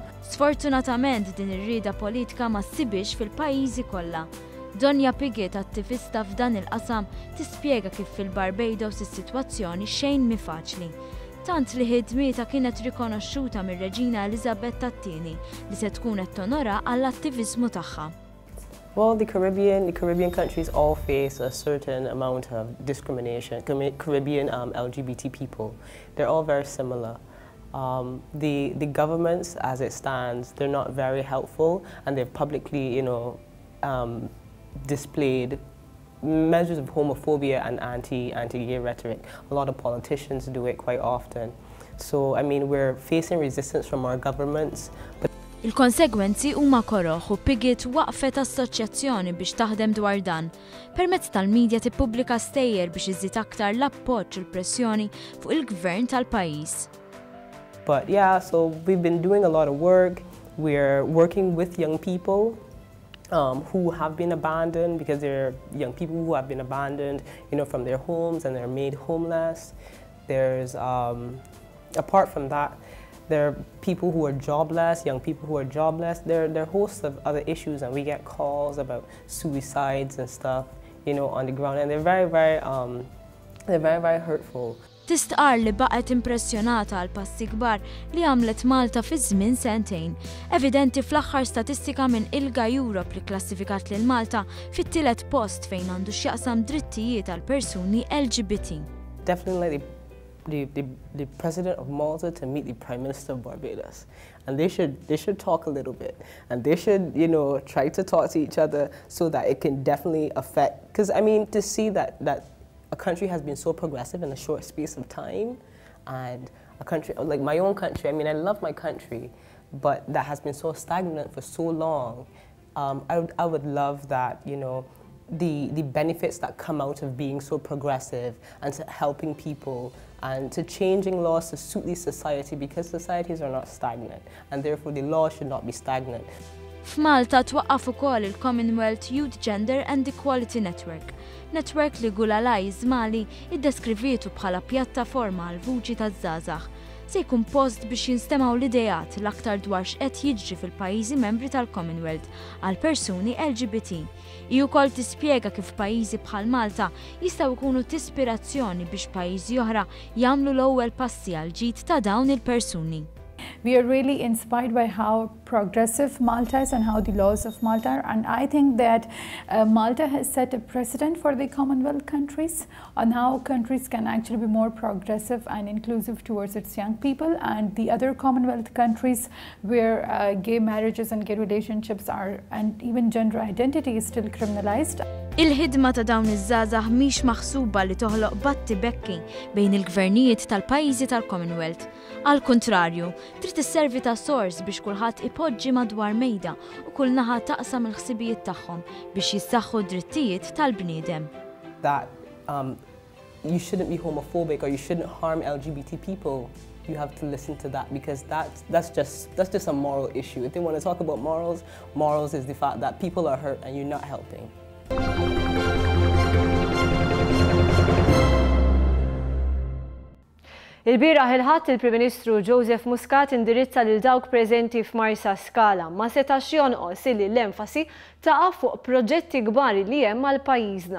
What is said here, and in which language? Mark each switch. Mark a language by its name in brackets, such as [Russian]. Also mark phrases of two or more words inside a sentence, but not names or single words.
[Maltese] Sfortunatament din ir-rieda politika ma ssibix fil-pajjiżi kollha. Donja Piggott, attivista f'dan il-qasam, tispjega kif fil-Barbados is-sitwazzjoni xejn mi faċli. Tant li ħidmieta kienet rikonoxxuta mir-Reġina Elizabeth II li se tkun qed tonora għall-attiviżmu tagħha. [English] Well, the Caribbean countries all face a certain amount of discrimination. Caribbean LGBT people, they're all very similar. The governments, as it stands, they're not very helpful, and they've publicly, displayed measures of homophobia and anti-gay rhetoric. A lot of politicians do it quite often. So, I mean, we're facing resistance from our governments. [Maltese] Il-konsegwenzi huma koroħ u Piggott waqfet assoċjazzjoni biex taħdem dwar dan. Permezz tal-medja tippubblika stejjer biex iżżid aktar l-appoġġ u l-pressjoni fuq il-gvern tal-pajjiż. [English] But yeah, so we've been doing a lot of work. We're working with young people who have been abandoned, because they're young people who have been abandoned, from their homes and they're made homeless. There's, apart from that, there are people who are jobless, young people who are jobless. There are hosts of other issues, and we get calls about suicides and stuff, on the ground, and they're very, very hurtful. [Maltese] Tistqar li baqgħet impressjonata għal passi kbar li għamlet Malta fi żmien sentejn. Evidenti fl-aħħar statistika minn il-Ghajn li klassifikat lil Malta fit-tielet post fejn għandu x'jaqsam drittijiet għal persuni LGBT. [English] Definitely the President of Malta to meet the Prime Minister of Barbados, and they should talk a little bit, and they should try to talk to each other so that it can definitely affect. Because I mean, to see that a country has been so progressive in a short space of time, and a country like my own country, I mean, I love my country, but that has been so stagnant for so long. I would love that, you know, the benefits that come out of being so progressive and to helping people and to changing laws to suit the society, because societies are not stagnant and therefore the law should not be stagnant. [Maltese] F'Malta twaqqaf ukoll il-Commonwealth Youth Gender and Equality Network. Network li Gulalaj Żmali iddeskrivietu bħala pjattaforma għal vuċi taż-żgħażagħ. Se jkun post biex jinstemaw l-idejat l-aktar dwar x'qed jiġri fil-pajjiżi membri tal-Commonwealth għal persuni LGBT. Hi wkoll tispjega kif pajjiżi bħal Malta jistgħu jkunu tispirazzjoni biex pajjiżi oħra jagħmlu l-ewwel passi għal ġid ta' dawn il-persuni. [English] We are really inspired by how progressive Malta is and how the laws of Malta are, and I think that Malta has set a precedent for the Commonwealth countries on how countries can actually be more progressive and inclusive towards its young people, and the other Commonwealth countries where gay marriages and gay relationships are, and even gender identity is still criminalized. [Maltese] Il-ħidma ta' dawn iż-żgħażagħ mhix maħsuba li toħloq batti bekki bejn il-gvernijiet tal-pajjiżi tal-Commonwealth. Għal kontrarju, trid isservi ta' sors biex kulħadd ipoġġi madwar mejda u kull naħa taqsam il-ħsibijiet tagħhom biex jissaħħu d-drittijiet tal-bniedem. [English] That you shouldn't be homophobic or you shouldn't harm LGBT people. You have to listen to that, because that's just a moral issue. If they want to talk about morals, morals is the fact that people are hurt and you're not helping. [Maltese] Il-bieraħ il-ħadd il-Prim Ministru Joseph Muscat indirizza lil dawk preżenti f'Marsa Scala ma setax jonqos illi l-enfasi taqa' fuq proġetti kbar li hemm għal pajjiżna.